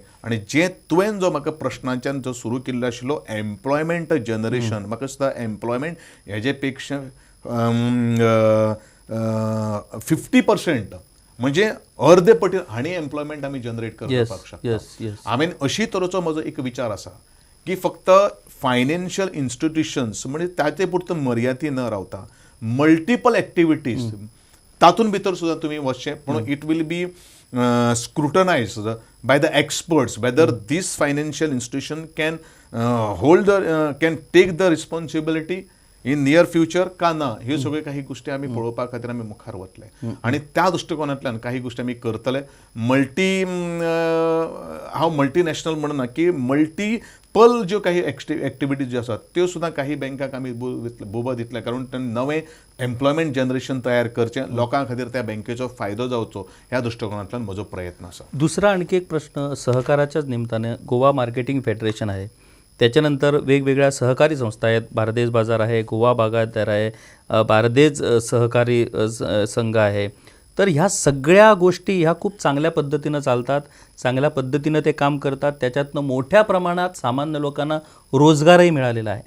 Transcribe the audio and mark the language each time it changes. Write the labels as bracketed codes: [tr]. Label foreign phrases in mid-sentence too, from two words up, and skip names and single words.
[kok] आनी जे तुवें जो म्हाका प्रश्नांच्यान जो सुरू केल्लो आशिल्लो [en] employment generation, [kok] म्हाका दिसता एम्प्लॉयमेंट हेजे पेक्षा 50% म्हणजे अर्दे पटीन हाणी एम्प्लॉयमेंट आमी जनरेट करपाक शकता. हांवें अशी तरेचो म्हजो एक विचार आसा की फक्त [en] financial institutions [kok] म्हणजे ताचे पुरतो मर्यादी न रावता [en] multiple activities [kok] तातूंत भितर सुद्दां तुमी वचचें पूण [en] it will be scrutinized by the experts whether this financial institution can can take the responsibility in near future [kok] का ना ह्यो सगळ्यो काही गोष्टी आमी पळोवपा खातीर आमी मुखार वतले आनी त्या दृश्टिकोनांतल्यान काही गोष्टी आमी करतले हांव मल्टीनॅशनल म्हणना की मल्टीपल ज्यो काही एक्टिविटीज ज्यो आसात त्यो सुद्दां काही बँकाक आमी बोबो दितले कारण तांणी नवें [en] employment generation [kok] तयार करचें लोकां खातीर त्या बँकेचो फायदो जावचो ह्या दृश्टिकोनांतल्यान म्हजो प्रयत्न आसा. [mr] दुसरा आणखी एक प्रश्न सहकाराच्याच निमित्ताने गोवा मार्केटिंग फेडरेशन आहे, त्याच्यानंतर वेगवेगळ्या सहकारी संस्था आहेत, भारदेश बाजार आहे, गोवा बागायतदार आहे, भारदेश सहकारी संघ आहे. तर ह्या सगळ्या गोष्टी ह्या खूप चांगल्या पद्धतीनं चालतात, चांगल्या पद्धतीनं ते काम करतात, त्याच्यातनं मोठ्या प्रमाणात सामान्य लोकांना रोजगारही मिळालेला आहे.